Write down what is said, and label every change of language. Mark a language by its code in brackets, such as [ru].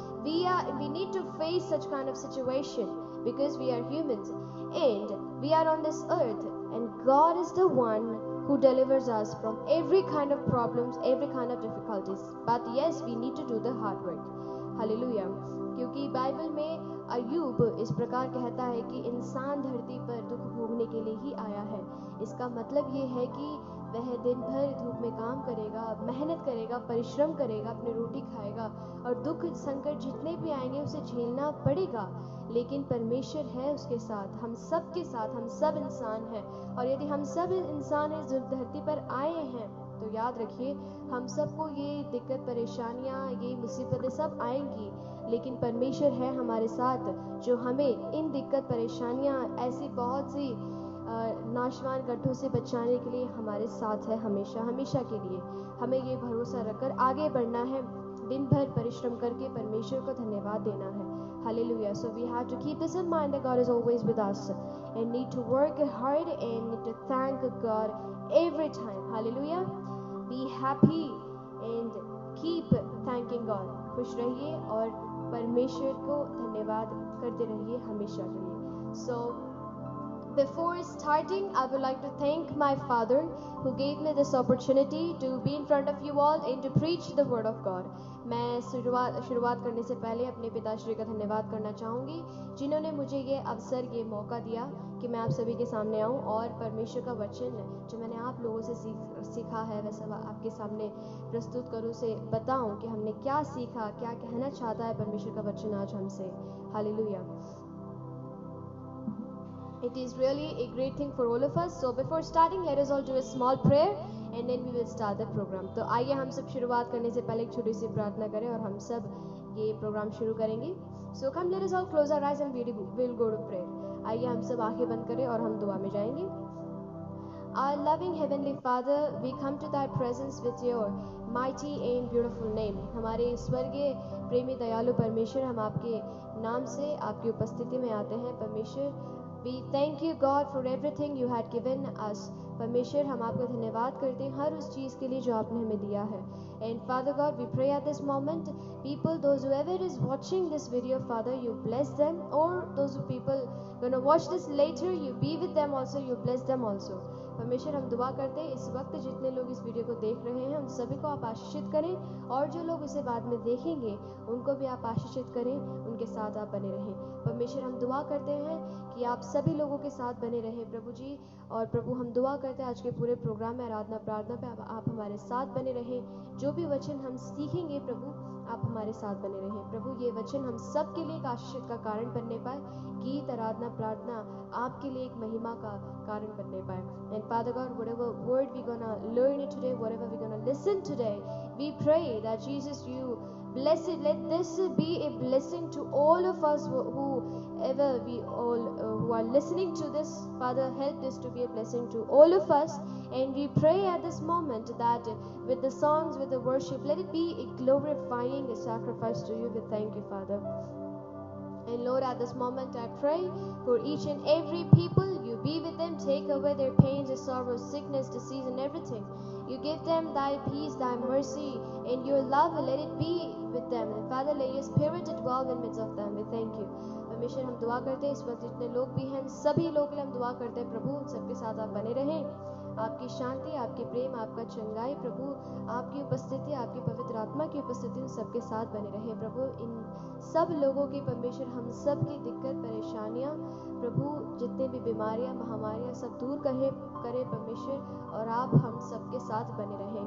[en] We need to face such kind of situation because we are humans and we are on this earth, and God is the one who delivers us from every kind of problems, every kind of difficulties. But yes, we need to do the hard work. Hallelujah. [hi] क्योंकि Bible में अय्यूब इस प्रकार कहता है कि इंसान धरती पर दुख भोगने के लिए ही आया है. इसका मतलब ये है कि वह दिन भर धूप में काम करेगा, मेहनत करेगा, परिश्रम करेगा, अपनी रोटी खाएगा और दुख संकट जितने भी आएंगे उसे झेलना पड़ेगा. लेकिन परमेश्वर है उसके साथ, हम सब के साथ. हम सब इंसान हैं और यदि हम सब इंसान इस धरती पर आए हैं तो याद रखिए हम सबको ये दिक्कत परेशानियाँ, ये मुसीबतें सब आएंगी, लेकिन परमेश्वर है हमारे साथ जो हमें इन दिक्कत परेशानियाँ, ऐसी बहुत सी नाशवान गड्ढों से बचाने के लिए हमारे साथ है हमेशा हमेशा के लिए. हमें ये भरोसा रखकर आगे बढ़ना है, दिन भर परिश्रम करके परमेश्वर को धन्यवाद देना है. [en] Hallelujah. So we have to keep this in mind that God is always with us and need to work hard and need to thank God every time. Hallelujah. Be happy and keep thanking God. [hi] खुश रहिए और परमेश्वर को धन्यवाद करते रहिए हमेशा के लिए. [en] So before starting, I would like to thank my father who gave me this opportunity to be in front of you all and to preach the word of God. [hi] मैं शुरुआत करने से पहले अपने पिताश्री का धन्यवाद करना चाहूँगी जिन्होंने मुझे ये अवसर, ये मौका दिया कि मैं आप सभी के सामने आऊँ और परमेश्वर का वचन जो मैंने आप लोगों से सीखा है वह सब आपके सामने प्रस्तुत करूँ, से बताऊँ कि हमने क्या सीखा, क्या कहना चाहता है परमेश्वर का वचन आज हमसे. Hallelujah. [en] It is really a great thing for all of us. So before starting, let us all do a small prayer and then we will start the program. [hi] तो आइए हम सब शुरुआत करने से पहले एक छोटी सी प्रार्थना करें और हम सब ये प्रोग्राम शुरू करेंगे. [en] So come, let us all close our eyes and we will go to prayer. [hi] आइए हम सब आंखें बंद करें और हम दुआ में जाएंगे. [en] Our loving Heavenly Father, we come to Thy presence with Your mighty and beautiful name. [hi] हमारे स्वर्गीय प्रेमी दयालु परमेश्वर, हम आपके नाम से आपकी उपस्थिति में आते हैं परमेश्वर. [en] We thank you God for everything you had given us. [hi] परमेश्वर, हम आपका धन्यवाद करते हैं हर उस चीज़ के लिए जो आपने हमें दिया है. [en] And Father God, we pray at this moment, people, those whoever is watching this video, Father, you bless them, or those people gonna watch this later, you be with them also, you bless them also. [hi] परमेश्वर, हम दुआ करते हैं इस वक्त जितने लोग इस वीडियो को देख रहे हैं उन सभी को आप आशीषित करें, और जो लोग इसे बाद में देखेंगे उनको भी आप आशीषित करें, उनके साथ आप बने रहें. परमेश्वर, हम दुआ करते हैं कि आप सभी लोगों के साथ बने रहें प्रभु जी. और प्रभु, हम दुआ करते हैं आज के पूरे प्रोग्राम में आराधना प्रार्थना पे आप हमारे साथ बने रहें. जो भी वचन हम सीखेंगे प्रभु, आप हमारे साथ बने रहें. प्रभु, ये वचन हम सब के लिए एक आशीष का कारण बनने पाए. गीत, आराधना प्रार्थना आपके लिए एक महिमा का कारण बनने पाए. [en] And Father God, whatever word we're gonna learn it today, whatever we're gonna listen today, we pray that Jesus, you bless it. Let this be a blessing to all of us whoever we all who are listening to this. Father, help this to be a blessing to all of us. And we pray at this moment that with the songs, with the worship, let it be a glorifying, a sacrifice to you. We thank you, Father. And Lord, at this moment I pray for each and every people. You be with them, take away their pains, their sorrows, sickness, disease, and everything. You give them thy peace, thy mercy, and your love. Let it be with them. And Father, let your spirit dwell in midst of them. We thank you. [hi] परमेश्वर, हम दुआ करते हैं इस वक्त जितने लोग भी हैं, सभी लोग के लिए हम दुआ करते हैं प्रभु, सबके साथ आप बने रहें. आपकी शांति, आपके प्रेम, आपका चंगाई प्रभु, आपकी उपस्थिति, आपकी पवित्र आत्मा की उपस्थिति उन सबके साथ बने रहे प्रभु. इन सब लोगों की परमेश्वर, हम सब की दिक्कत, परेशानियां प्रभु, जितने भी बीमारियां, महामारियां, सब दूर करे परमेश्वर, और आप हम सबके साथ बने रहें.